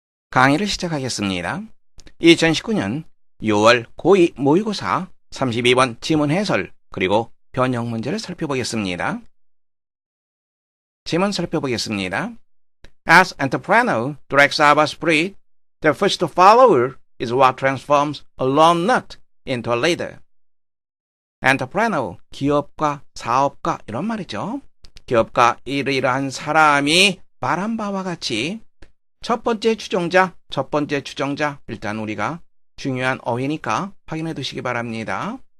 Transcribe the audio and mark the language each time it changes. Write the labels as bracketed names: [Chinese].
[Korean] 강의를 시작하겠습니다. 2019년 6월 고2 모의고사 32번 지문 해설 그리고 변형 문제를 살펴보겠습니다. 지문 살펴보겠습니다. [English] As entrepreneur directs our spirit, the first follower is what transforms a lone nut into a leader. [Korean] entrepreneur, 기업가, 사업가 이런 말이죠. 기업가 이러이러한 사람이 말한 바와 같이 첫 번째 추종자 일단 우리가 중요한 어휘니까 확인해 두시기 바랍니다.